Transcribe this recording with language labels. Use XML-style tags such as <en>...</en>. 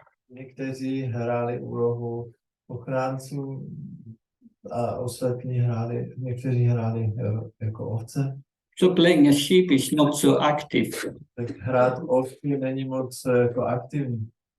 <cs>Někteří hráli úlohu ochránců a ostatní někteří hráli jako ovce.</cs> <en>So playing a sheep is not so active.</en> <cs>Tak hrát ovky není moc jako aktivní.</cs>